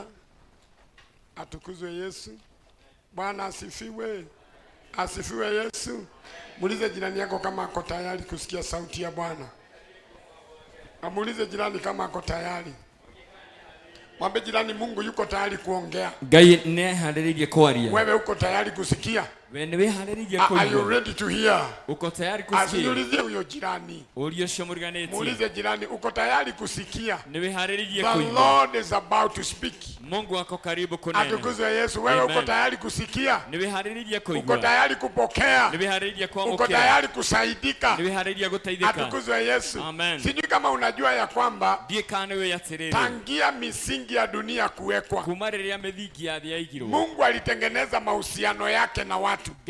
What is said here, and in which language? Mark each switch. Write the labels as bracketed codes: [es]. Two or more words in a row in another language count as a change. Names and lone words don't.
[sw] Atukuzwe Yesu. Bwana asifiwe. Asifiwe Yesu. Muulize jirani yako kama ako tayari kusikia sauti ya Bwana. Muulize jirani kama ako tayari. Mwambie jirani Mungu yuko tayari kuongea. [ki] Ngai ne harĩrĩirie kwaria. [sw] Wewe uko tayari kusikia? [en] Are you ready to hear? [sw] Uko tayari kusikia? Asiulizie huyo jirani. Muulize jirani uko tayari kusikia? [en] The Lord is about to speak. [sw] Mungu ako karibu kunena. Atukuzwe Yesu. Wewe uko tayari kusikia? Uko tayari kupokea? Uko tayari kusaidika? Atukuzwe Yesu. Sijui kama unajua ya kwamba tangia misingi ya dunia kuwekwa, Mungu alitengeneza mahusiano yake na watu.